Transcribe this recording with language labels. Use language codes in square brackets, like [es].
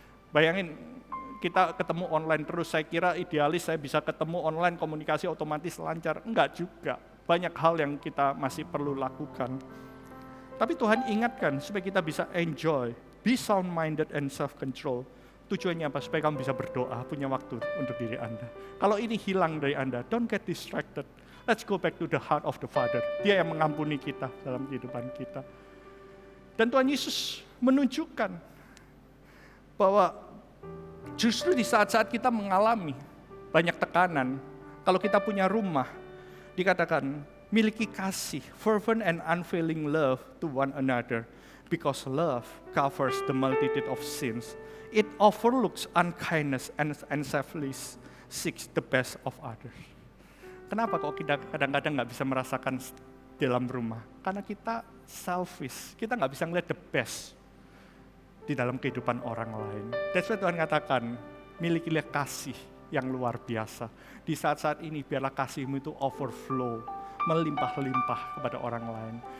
[id] Bayangin kita ketemu online terus, saya kira idealis saya bisa ketemu online, komunikasi otomatis lancar. Enggak juga, banyak hal yang kita masih perlu lakukan. Tapi Tuhan ingatkan supaya kita bisa enjoy, [en] be sound-minded and self-control. [id] Tujuannya apa? Supaya kamu bisa berdoa, punya waktu untuk diri Anda. Kalau ini hilang dari Anda, [en] don't get distracted. Let's go back to the heart of the Father. [id] Dia yang mengampuni kita dalam kehidupan kita. Dan Tuhan Yesus menunjukkan bahwa justru di saat-saat kita mengalami banyak tekanan, kalau kita punya rumah, dikatakan miliki kasih, [en] fervent and unfailing love to one another. Because love covers the multitude of sins. It overlooks unkindness and selfless seeks the best of others. [id] Kenapa kok kita kadang-kadang nggak bisa merasakan dalam rumah? Karena kita selfish, kita nggak bisa ngeliat the best di dalam kehidupan orang lain. [en] That's why [id] Tuhan katakan, milikilah kasih yang luar biasa. Di saat-saat ini biarlah kasihmu itu overflow, melimpah-limpah kepada orang lain.